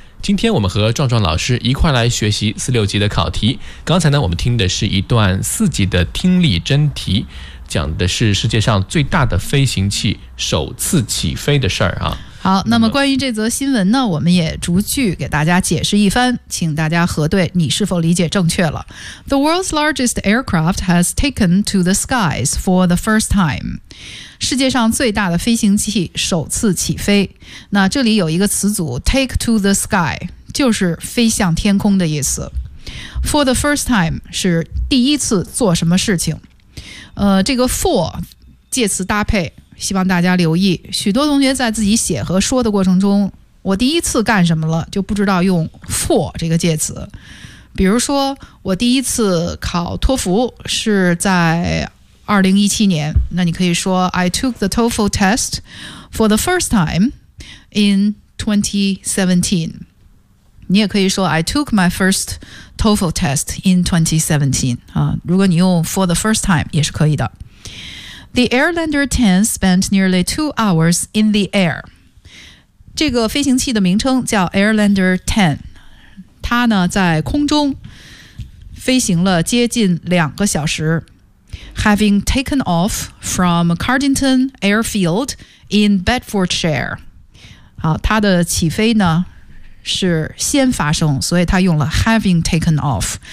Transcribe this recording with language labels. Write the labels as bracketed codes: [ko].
[zh] 今天我们和壮壮老师一块来学习四六级的考题。刚才呢，我们听的是一段四级的听力真题，讲的是世界上最大的飞行器首次起飞的事儿啊。好，那么关于这则新闻呢，我们也逐句给大家解释一番，请大家核对你是否理解正确了。 [en] The world's largest aircraft has taken to the skies for the first time. [zh] 世界上最大的飞行器首次起飞。那这里有一个词组 [en] take to the sky， [zh] 就是飞向天空的意思。 [en] For the first time [zh] 是第一次做什么事情。这个 for 介词搭配希望大家留意，许多同学在自己写和说的过程中，我第一次干什么了就不知道用 for 这个介词。比如说我第一次考托福是在2017年，那你可以说 [en] I took the TOEFL test for the first time in 2017。 [zh] 你也可以说 [en] I took my first TOEFL test in 2017、 [zh] 如果你用 [en] for the first time [zh] 也是可以的。 [en] The Airlander 10 spent nearly 2 hours in the air. [zh] 这个飞行器的名称叫 Airlander 10. 它呢在空中飞行了接近2个小时。 [en] Having taken off from Cardington Airfield in Bedfordshire. [zh] 好，它的起飞呢是先发生，所以它用了 [en] having taken off。